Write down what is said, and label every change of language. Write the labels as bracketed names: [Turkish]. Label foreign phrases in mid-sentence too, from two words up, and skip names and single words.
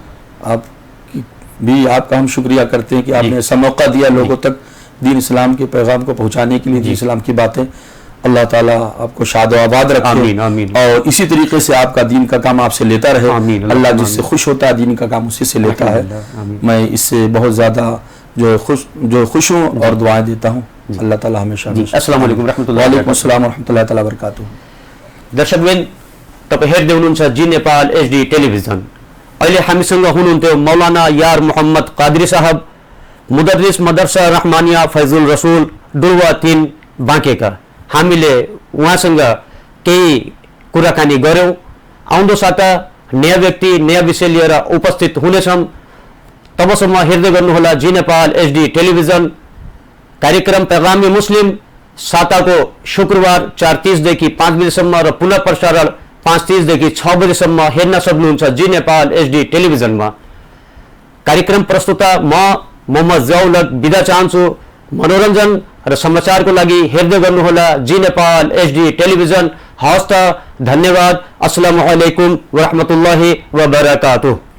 [Hindi] आप भी, आपका हम शुक्रिया करते हैं कि आपने ऐसा मौका दिया लोगों तक दीन इस्लाम के पैगाम को पहुंचाने के लिए, दीन इस्लाम की बातें। अल्लाह ताला आपको शाद व आबाद रखे, आमीन आमीन, और इसी तरीके से आपका दीन का काम आपसे लेता रहे। आमीन, अल्लाह जिससे खुश होता है दीन का काम उसी से लेता है। मैं इससे बहुत ज़्यादा जो खुश हूँ और दुआएं देता हूँ। अल्लाह ताला हमेशा। [Arabic] السلام عليكم رحمة الله وبركاته. [Nepali] दर्शकवृन्द, तपाईँ हेर्दै हुनुहुन्छ जी नेपाल HD टेलिभिजन। अहिले हामीसँग हुनुहुन्थ्यो मौलाना यार मोहम्मद कादरी साहब, मुदर्रिस मदरसा रहमानिया फैजुल रसूल डुल्वा 3 बाँकेका। हामीले उहाँसँग केही कुराकानी गऱ्यौँ। आउँदो साता नयाँ व्यक्ति, नयाँ विषय लिएर उपस्थित हुनेछौँ। तबसम्म हेर्दै गर्नुहोला जी नेपाल HD टेलिभिजन। कार्यक्रम पैगाम मुस्लिम साताको शुक्रबार 4:30 देखि 5 बजेसम्म र पुनः प्रसारण 5:30 देखि 6 बजेसम्म हेर्न सक्नुहुन्छ जी नेपाल HD टेलिभिजनमा। कार्यक्रम प्रस्तुता म मोहम्मद जियाउल हक बिदा चाहन्छु। मनोरञ्जन र समाचारको लागि हेर्दै गर्नुहोला जी नेपाल HD टेलिभिजन। हवस् त, धन्यवाद। [Arabic] السلام عليكم ورحمة الله وبركاته.